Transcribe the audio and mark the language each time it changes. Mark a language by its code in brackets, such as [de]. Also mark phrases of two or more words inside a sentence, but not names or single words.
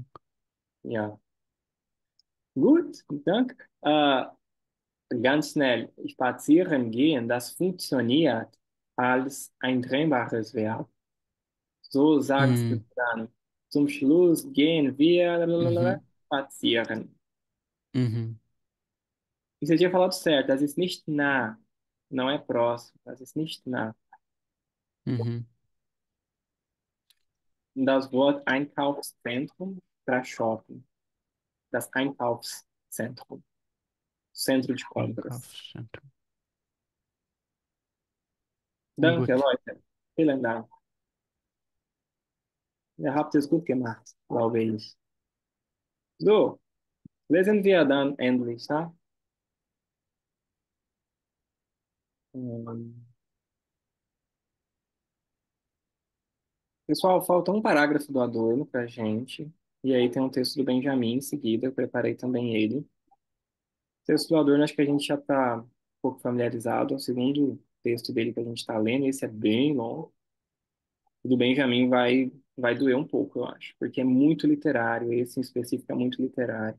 [de] Ja, gut, danke. Ganz schnell, spazieren gehen, das funktioniert als ein trennbares Verb. So sagst du Hum, dann, zum Schluss gehen wir uhum, spazieren. uhum, [pt] E você tinha falado certo, [de] das ist nicht nah, [pt] não é próximo, [de] das ist nicht nah. uhum. Und das Wort Einkaufszentrum para shopping, das Einkaufszentrum, [pt] Centro de compras. [de] Einkaufszentrum. Danke, Gut. Leute. Vielen Dank. Ihr habt es gut gemacht, glaube ich. So, lesen wir dann endlich, ja? Ähm, [pt] Pessoal, falta um parágrafo do Adorno pra gente. E aí tem um texto do Benjamin em seguida, eu preparei também ele. O texto do Adorno, acho que a gente já está um pouco familiarizado. É o segundo texto dele que a gente está lendo, esse é bem longo. O do Benjamin vai doer um pouco, eu acho, porque é muito literário, esse em específico é muito literário.